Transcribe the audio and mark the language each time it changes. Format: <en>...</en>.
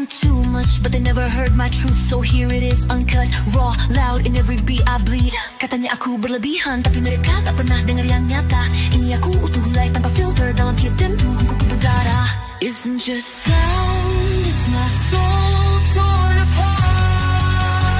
<en>too much, but they never heard my truth. So here it is, uncut, raw, loud, in every beat I bleed.</en> <id>Katanya aku berlebihan, tapi mereka tak pernah dengar yang nyata. Ini aku utuh like tanpa filter, dalam tiap tempo ku berdarah.</id> <en>Isn't just sound, it's my soul torn apart.</en>